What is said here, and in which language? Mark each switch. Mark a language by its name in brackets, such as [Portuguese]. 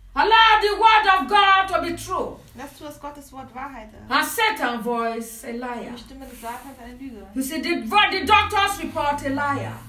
[English] Allow the word of God to be true. [German] Dass du das Gottes Wort Wahrheit ist. [English] And Satan voice a liar. [German] Die Stimme des Satans eine Lüge. [English] You see, the doctors report a liar.